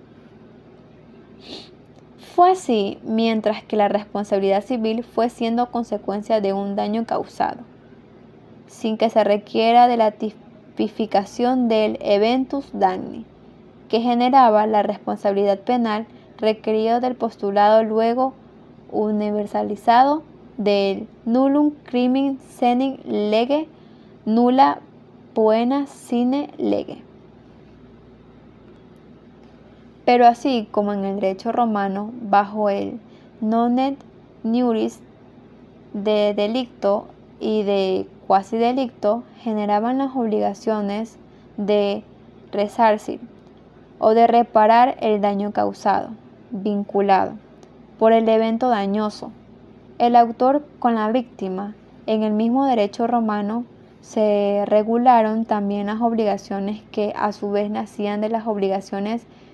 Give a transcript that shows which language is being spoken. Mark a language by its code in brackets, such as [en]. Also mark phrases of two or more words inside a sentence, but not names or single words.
[es] Fue así mientras que la responsabilidad civil fue siendo consecuencia de un daño causado, sin que se requiera de la tipificación del [la] eventus danni, [es] que generaba la responsabilidad penal, requerido del postulado luego universalizado del [la] nullum crimen sine lege, nulla poena sine lege. [es] Pero así como en el derecho romano, bajo el [la] non et iuris de delicto [es] y [la] de quasi delicto, [es] generaban las obligaciones de resarcir o de reparar el daño causado, vinculado por el evento dañoso, el autor con la víctima. En el mismo derecho romano se regularon también las obligaciones que a su vez nacían de las obligaciones